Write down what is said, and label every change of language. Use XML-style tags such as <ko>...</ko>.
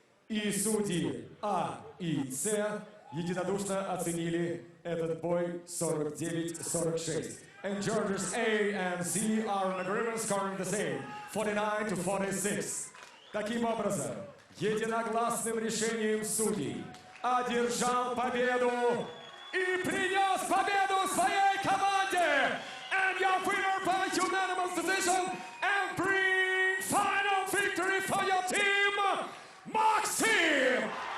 <ru>И судьи А и С единодушно оценили этот бой 49-46.</ru> <en>And judges A and C are in agreement, scoring the same, 49 to 46.</en> <ru>Таким образом, единогласным решением судей одержал победу и принес победу своей команде.</ru> <en>And your winner by unanimous decision and bring final victory for your team, Maxim!</en>